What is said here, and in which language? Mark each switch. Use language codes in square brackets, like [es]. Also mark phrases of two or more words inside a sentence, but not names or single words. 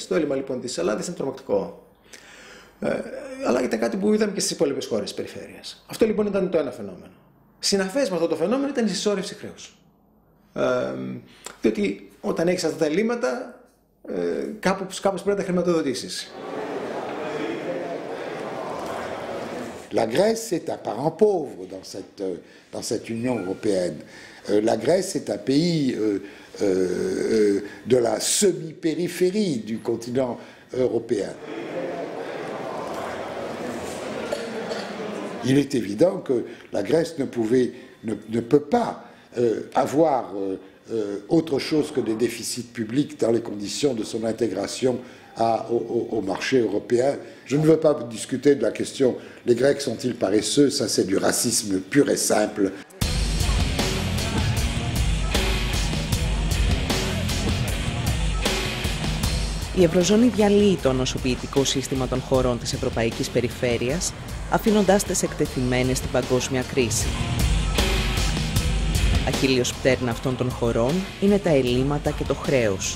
[el] Το έλλειμμα λοιπόν της Ελλάδας είναι τρομακτικό. Αλλά ήταν κάτι που είδαμε και στις υπόλοιπες χώρες της περιφέρειας. Αυτό λοιπόν ήταν το ένα φαινόμενο. Συναφές με αυτό το φαινόμενο ήταν η συσσόρευση χρέους. Διότι όταν έχεις αυτά τα ελλείμματα, κάπως πρέπει να τα χρηματοδοτήσεις. [fr] La Grèce est un parent pauvre dans cette Union européenne. La Grèce est un pays de la semi-périphérie du continent européen. Il est évident que la Grèce ne pouvait ne peut pas avoir autre chose que des déficits publics dans les conditions de son intégration au marché européen. Je ne veux pas discuter de la question les Grecs sont-ils paresseux, ça c'est du racisme pur et simple. [el] Η Ευρωζώνη διαλύει το νοσοποιητικό σύστημα των χωρών της Ευρωπαϊκής Περιφέρειας, αφήνοντάς τις εκτεθειμένες στην παγκόσμια κρίση. Αχίλλειος πτέρνα αυτών των χωρών είναι τα ελλείμματα και το χρέος.